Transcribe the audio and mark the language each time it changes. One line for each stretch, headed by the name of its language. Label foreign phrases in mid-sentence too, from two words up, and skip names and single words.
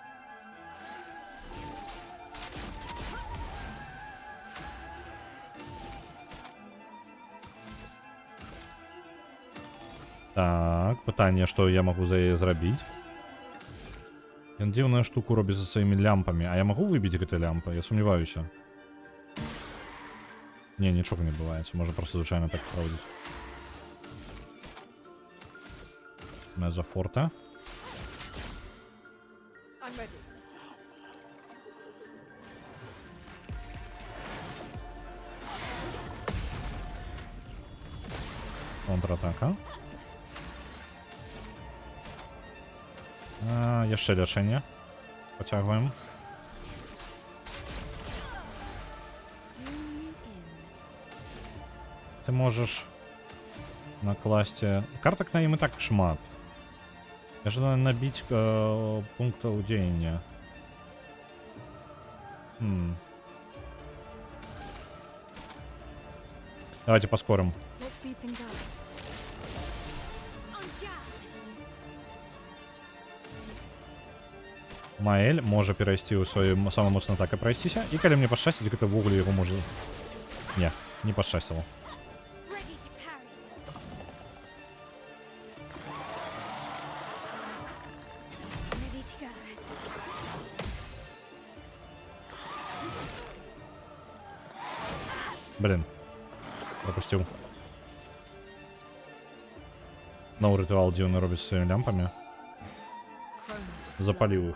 Belarusian: Так, пытанне, што я магу за яе зрабіць. Ён дзіўную штуку робіць за сваімі лямпамі. А я магу выбіць гэты лямпы? Я сумняваюся. Не, нічога не адбываецца. Можа проста звычайна так праводзіць. Мезофорта.
English: I'm ready.
Belarusian: Контратака. Яшчэ лячэнне. Пацягваем. Ты можаш накласці... Картак на ім і так шмат. Я жадаю набіць пунктаў дзеяння. Давайте паскорым.
English: Let's speed things up. On guard.
Belarusian: Маэль можа перайсці ў сваю самую моцную атаку прайсціся, і калі мне пашчасціць, гэта ўвогуле яго можа... Не, не пашчасціла.
English: Ready to parry. Ready to go.
Belarusian: Блін. Пропусціў. Новы рытуал дзіўны робіць з сваімі лямпамі. Chroma.